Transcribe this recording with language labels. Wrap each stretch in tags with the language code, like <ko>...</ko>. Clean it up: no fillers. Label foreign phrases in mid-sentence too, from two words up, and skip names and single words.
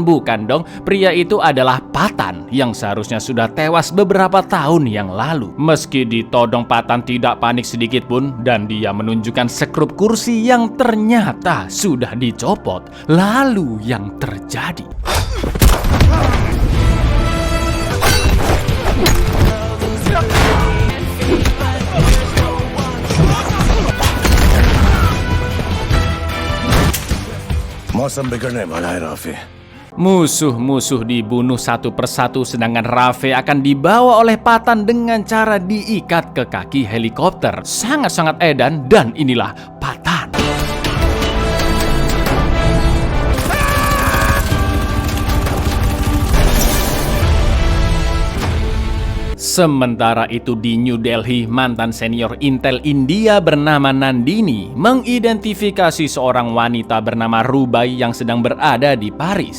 <id>Bukan dong, pria itu adalah Pathan yang seharusnya sudah tewas beberapa tahun yang lalu. Meski ditodong, Pathan tidak panik sedikit pun dan dia menunjukkan sekrup kursi yang ternyata sudah dicopot. Lalu yang terjadi?</id> <hi>मौसम बिगड़ने वाला है राफे।</hi> <id>Musuh-musuh dibunuh satu persatu, sedangkan Rafe akan dibawa oleh Pathan dengan cara diikat ke kaki helikopter. Sangat-sangat edan, dan inilah Pathan. Sementara itu di New Delhi, mantan senior Intel India bernama Nandini mengidentifikasi seorang wanita bernama Rubai yang sedang berada di Paris.</id>